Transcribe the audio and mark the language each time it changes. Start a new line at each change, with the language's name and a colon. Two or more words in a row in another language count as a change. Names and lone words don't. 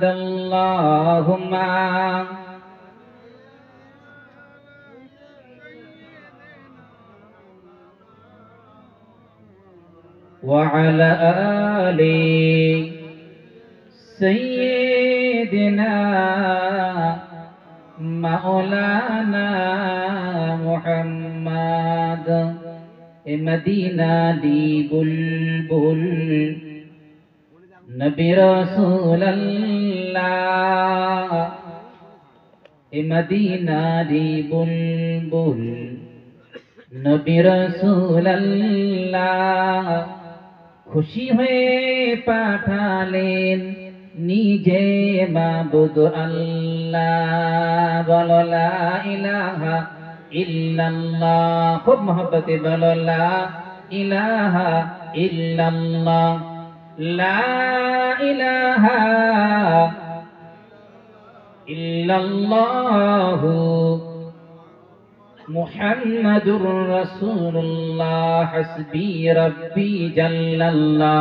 Arabic: আল্লাহুম্মা وعلى آل سيدنا مولانا
Punjabi: محمد مدینہ دی بلبل نبی رسول اللہ مدینہ دی بلبل
Bangla: নবী রাসূলুল্লাহ খুশি হয়ে পাঠালেন নিজে মাবুদ আল্লাহ।
Arabic: বলো لا إله إلا الله,
Bangla: খুব মহব্বতে বলো
Arabic: لا إله إلا الله لا إله إلا الله محمد رسول الله حسبي ربي جل الله